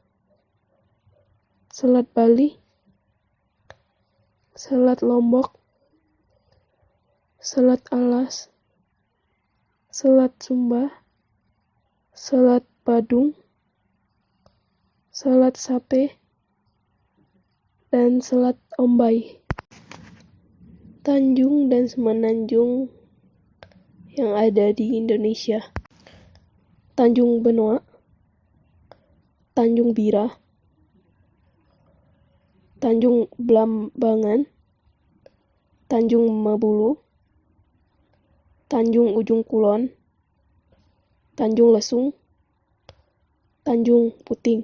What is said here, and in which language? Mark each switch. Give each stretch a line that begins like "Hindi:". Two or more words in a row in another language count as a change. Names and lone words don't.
Indonesian: Selat Bali, Selat Lombok, Selat Alas, Selat Sumba, Selat Badung, Selat Sape, dan Selat Ombai. Tanjung dan semenanjung yang ada di Indonesia. Tanjung Benoa, Tanjung Bira, Tanjung Blambangan, Tanjung Mabulu, Tanjung Ujung Kulon, Tanjung Lesung, Tanjung Puting.